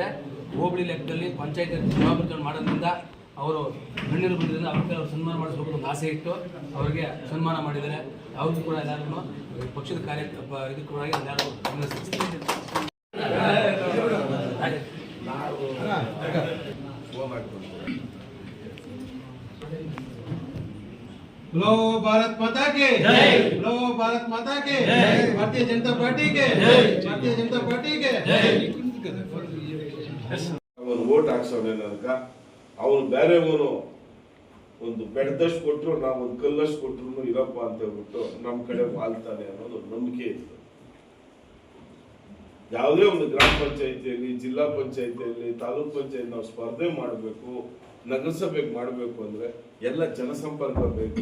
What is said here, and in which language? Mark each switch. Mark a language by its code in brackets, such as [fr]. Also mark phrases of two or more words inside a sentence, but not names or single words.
[kn] ಹೋಬಳಿ ಲೆಕ್ಕದಲ್ಲಿ ಪಂಚಾಯತ್ ಜವಾಬ್ದಾರಿ ಮಾಡೋದ್ರಿಂದ ಅವರು ಗಣ್ಯರು ಬಂದಿದ್ದರಿಂದ ಅವ್ರಿಗೆ ಅವ್ರು ಸನ್ಮಾನ ಮಾಡಿಸ್ಬೇಕು ಒಂದು ಆಸೆ ಇಟ್ಟು ಅವರಿಗೆ ಸನ್ಮಾನ ಮಾಡಿದ್ದಾರೆ. ಅವ್ರಿಗೂ ಕೂಡ ಎಲ್ಲರೂ ಪಕ್ಷದ ಇದಕ್ಕೂರಾಗಿ ಎಲ್ಲರೂ [hi] लो भारत माता के जय, लो भारत माता के जय, भारतीय जनता पार्टी के जय, भारतीय जनता पार्टी के जय. [kn] ಅವನು ವೋಟ್ ಹಾಕ್ಸೋಣ ನನಗ ಅವನು ಬೇರೆವನು ಒಂದು ಬೆಡ್ದಷ್ಟು ಕೊಟ್ಟರು, ನಾವು ಒಂದು ಕಲ್ಲಷ್ಟು ಕೊಟ್ಟರು ಇರಪ್ಪ ಅಂತ ಹೇಳ್ಬಿಟ್ಟು ನಮ್ಮ ಕಡೆ ವಾಲ್ತಾನೆ ಅನ್ನೋದು ನಂಬಿಕೆ ಇತ್ತು. ಯಾವುದೇ ಒಂದು ಗ್ರಾಮ ಪಂಚಾಯತಿಯಲ್ಲಿ, ಜಿಲ್ಲಾ ಪಂಚಾಯತಿಯಲ್ಲಿ, ತಾಲೂಕ್ ಪಂಚಾಯತ್ ನಾವು ಸ್ಪರ್ಧೆ ಮಾಡಬೇಕು, ನಗರಸಭೆಗೆ ಮಾಡಬೇಕು ಅಂದ್ರೆ ಎಲ್ಲ ಜನಸಂಪರ್ಕ ಬೇಕು.